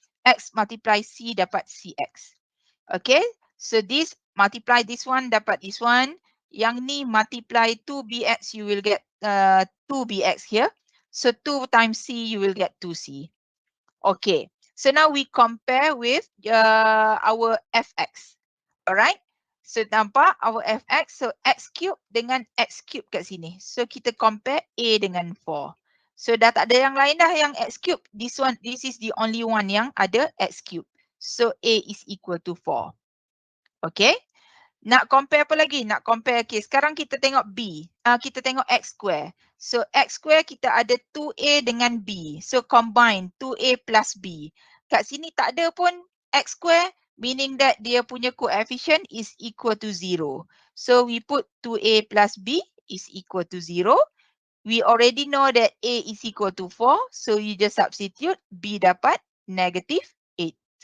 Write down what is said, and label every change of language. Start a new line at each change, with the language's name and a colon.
English: X multiply C dapat CX. Okay, so this multiply this one dapat this one. Yang ni multiply 2BX, you will get 2BX here. So 2 times C, you will get 2C. Okay. So now we compare with our fx. Alright. So nampak our fx. So x cube dengan x cube
Malay: kat sini. So kita compare A dengan 4. So dah tak ada yang lain dah yang x cube.
English: This is the only one
Malay: yang ada x cube.
English: So A is equal to 4. Okay.
Malay: Nak compare apa lagi? Nak compare, okay, sekarang kita tengok B. Kita tengok X square. So X square kita ada 2A dengan B.
English: So combine 2A plus B.
Malay: Kat sini tak ada pun X square,
English: meaning that
Malay: dia punya coefficient is equal to 0.
English: So we put 2A plus B is equal to 0. We already know that A is equal to 4. So you just substitute, B dapat negative 8.